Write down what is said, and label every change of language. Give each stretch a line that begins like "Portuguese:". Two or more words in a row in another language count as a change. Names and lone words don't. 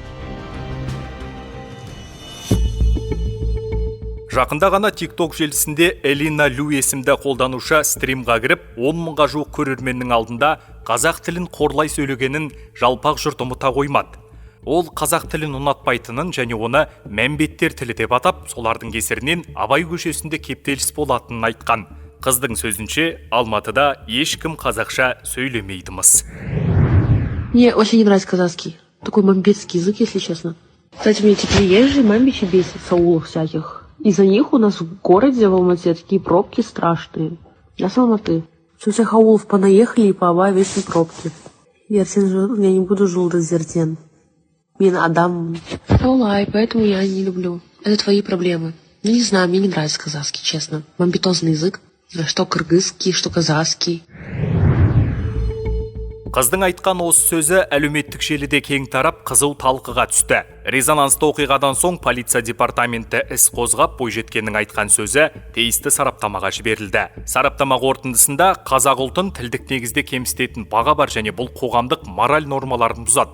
Kazakh: Жақында ғана TikTok желісінде Элина Лю есімді қолданушы стримға кіріп, 10 мыңға жуық көрерменнің алдында қазақ тілін қорлай сөйлегенін жалпақ жұрт ұмыта қоймады. Ол қазақ тілін ұнатпайтынын және оны мәмбеттер тілі деп атап, солардың кесірінен Абай көшесінде кептеліс болатынын айтқан. Қыздың сөзінше, Алматыда ешкім қазақша сөйлемейді-мыс.
Russian: Мне очень не нравится казахский. Такой мамбетский язык, если честно. Кстати, мне эти приезжие мамбичи бесят с аулов всяких. Из-за них у нас в городе, в Алмате, такие пробки страшные. Я с Алматы. Со всех аулов понаехали и по Абай вечные пробки. Я не буду жулдать зертен.
Kazakh: Мен Адам. Олай,
Russian: поэтому я не люблю. Это твои проблемы. Ну, не знаю, мне не нравится казахский, честно. Мамбетозный язык. Что кыргызский, что казахский.
Kazakh: Қыздың айтқан осы сөзі әлеуметтік желіде кең тарап, қызу талқыға түсті. Резонансты оқиғадан соң полиция департаменті іс қозғап, бойжеткеннің айтқан сөзі тиісті сараптамаға жіберілді. Сараптама қорытындысында қазақ ұлтын тілдік негізде кемсітетін баға бар және бұл қоғамдық мораль нормаларын бұзады.